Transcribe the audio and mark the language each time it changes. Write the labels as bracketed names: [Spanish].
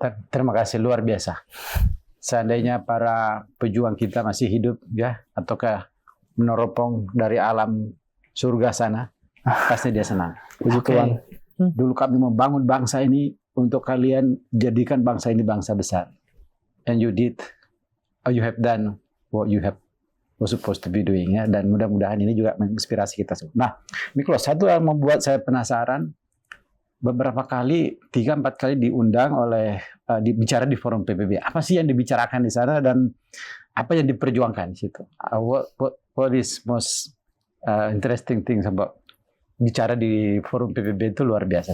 [Indonesian] Terima kasih, luar biasa. Seandainya para pejuang kita masih hidup, ya, ataukah meneropong dari alam surga sana, pasti dia senang. Puji Tuhan. Dulu kami membangun bangsa ini untuk kalian jadikan bangsa ini bangsa besar. [English] And you did, or you have done what you was supposed to be doing, ya. [Indonesian] Dan mudah-mudahan ini juga menginspirasi kita semua. Nah, Miklos, satu yang membuat saya penasaran, beberapa kali, 3-4 kali diundang oleh, bicara di forum PBB. Apa sih yang dibicarakan di sana dan apa yang diperjuangkan di situ? [English] What is most interesting things about [Indonesian] bicara di forum PBB itu luar biasa.